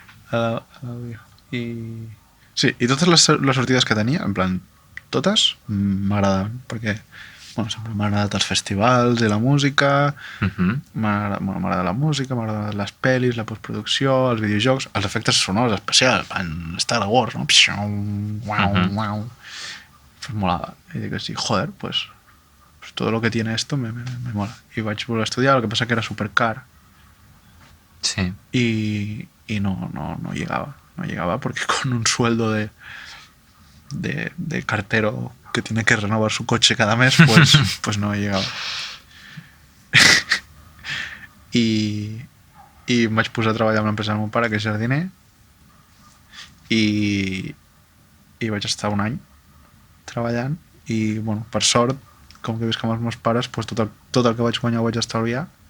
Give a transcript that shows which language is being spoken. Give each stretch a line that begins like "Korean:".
Catalan: En fi, sí, i totes les sortides que tenia, en plan, totes m'agraden, perquè sempre m'ha agradat els festivals i la música, m'agrada la música, m'agrada les pel·lis, la postproducció, els videojocs, els efectes sonors especials, en Star Wars, no? Pues molava. I dic així,
Spanish: joder, pues todo lo que tiene esto me mola.
Catalan: I vaig voler estudiar,
Spanish: lo que pasa que era
Catalan: supercar. Sí.
Spanish: Y no llegaba porque con un sueldo de cartero que tiene que renovar su coche cada mes, pues no llegaba.
Catalan: I em vaig posar a treballar amb l'empresa del meu pare, que és jardiner, i vaig estar un any treballant i, bueno, per sort, com que visc amb els meus pares, pues tot el que vaig guanyar ho vaig estalviar.